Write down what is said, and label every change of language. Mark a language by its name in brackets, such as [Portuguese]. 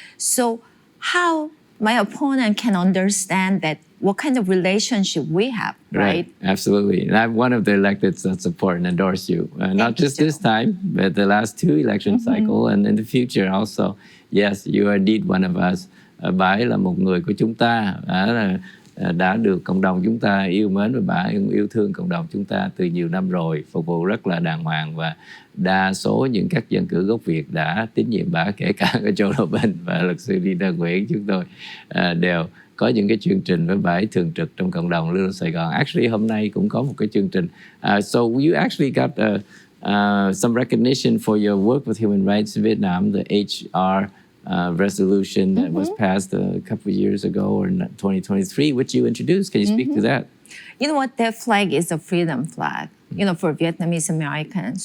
[English] So how my opponent can understand that what kind of relationship we have, right? Absolutely. And I'm one of the electeds that support and endorse you. Not just this time, but the last 2 election cycle, and in the future also. Yes, you are indeed one of us. [Vietnamese] Bà ấy là một người của chúng ta, đã được cộng đồng chúng ta yêu mến, và bà yêu thương cộng đồng chúng ta từ nhiều năm rồi, phục vụ rất là đàng hoàng, và đa số những các dân cử gốc Việt đã tín nhiệm bà, kể cả ở Châu Lộc Bình và luật sư Peter Nguyễn chúng tôi đều có những cái chương trình với bà ấy thường trực trong cộng đồng Little Saigon. Actually hôm nay cũng có một cái chương trình. [English] So you actually got some recognition for your work with human rights in Vietnam, the HR resolution that was passed a couple of years ago, or in 2023, which you introduced. Can you speak to that? You know what? That flag is a freedom flag, for Vietnamese Americans.